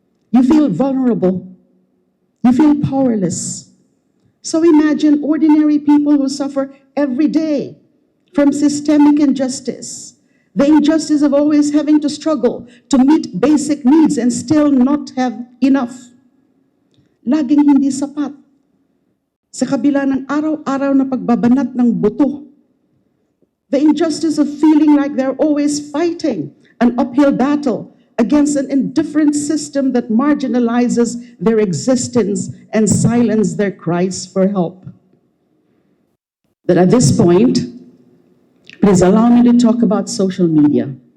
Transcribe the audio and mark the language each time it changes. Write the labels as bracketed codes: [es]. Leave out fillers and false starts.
[en] You feel vulnerable. You feel powerless. So imagine ordinary people who suffer every day from systemic injustice. The injustice of always having to struggle to meet basic needs and still not have enough. [tl] Laging hindi sapat. Sa kabila ng araw-araw na pagbabanat ng buto. [en] The injustice of feeling like they're always fighting an uphill battle against an indifferent system that marginalizes their existence and silences their cries for help. That at this point, please allow me to talk about social media.